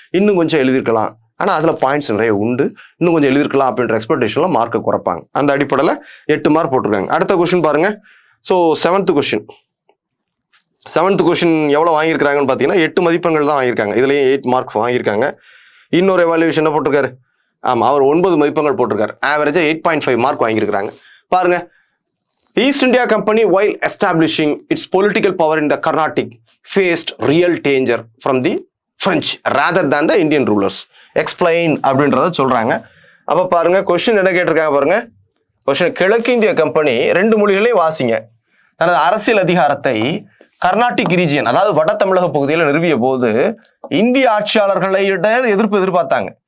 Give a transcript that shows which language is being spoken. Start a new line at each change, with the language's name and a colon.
Tamil: இன்னும் கொஞ்சம் எழுதிருக்கலாம், ஆனால் அதில் பாயிண்ட்ஸ் நிறைய உண்டு, இன்னும் கொஞ்சம் எழுதிருக்கலாம் அப்படின்ற எக்ஸ்பெக்டேஷன்ல மார்க்கை குறைப்பாங்க. அந்த அடிப்படையில் 8 மார்க் போட்டிருக்காங்க. அடுத்த கொஸ்டின் பாருங்க. ஸோ 7th கொஸ்டின் எவ்வளோ வாங்கியிருக்காங்கன்னு பார்த்தீங்கன்னா 8 மதிப்பெண்கள் தான் வாங்கியிருக்காங்க. இதுலேயும் 8 மார்க் வாங்கியிருக்காங்க. இன்னொரு எவாலுவேஷன் என்ன போட்டிருக்காரு? ஆமாம், அவர் 9 மதிப்பெண்கள் போட்டிருக்காரு. ஆவரேஜா 8.5 மார்க் வாங்கியிருக்காங்க. பாருங்க,
English: East India Company, while establishing its political power in the Carnatic, faced real danger from the French rather than the Indian rulers.
Tamil: Explain அப்படின்றத சொல்றாங்க. அப்ப பாருங்க, கொஸ்டின் என்ன கேட்டிருக்காங்க பாருங்க. கொஸ்டின், கிழக்கிந்திய கம்பெனி 2 மொழிகளையும் வாசிங்க. தனது அரசியல் அதிகாரத்தை கர்நாடிக் ரீஜியன், அதாவது வட தமிழக பகுதியில் நிறுவிய போது இந்திய ஆட்சியாளர்களிட எதிர்பார்த்தாங்க.